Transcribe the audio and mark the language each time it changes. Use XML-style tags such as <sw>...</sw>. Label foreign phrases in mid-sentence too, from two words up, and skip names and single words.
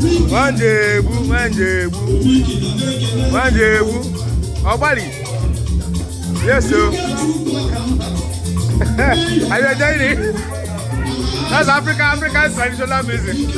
<ig>Nwa ji egbu, nwa ji egbu. Nwa ji egbu. Ọ gbalị.</ig> <en>Yes, so. Are you enjoying it? That's Africa, African traditional music.</en>